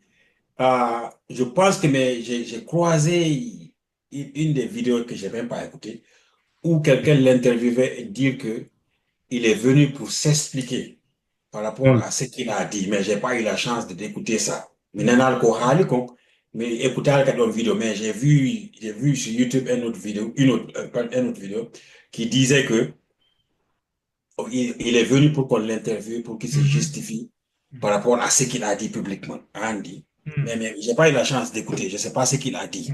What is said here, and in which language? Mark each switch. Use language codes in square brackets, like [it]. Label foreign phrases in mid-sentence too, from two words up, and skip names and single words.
[fr] Je pense que j'ai croisé une des vidéos que je n'ai même pas écoutées, où quelqu'un l'interviewait et dire que il est venu pour s'expliquer par rapport Hmm. à ce qu'il a dit, mais j'ai pas eu la chance d'écouter ça. Mais Hmm. [ff] nana ko hali ko, [fr] mais écouter une vidéo, mais j'ai vu sur YouTube une autre vidéo, une autre vidéo qui disait que il est venu pour qu'on l'interviewe, pour qu'il se Mhm. justifie par Mhm. rapport à ce qu'il a dit publiquement, Andy. Mhm. Mais j'ai pas eu la chance d'écouter, je sais pas ce qu'il a dit.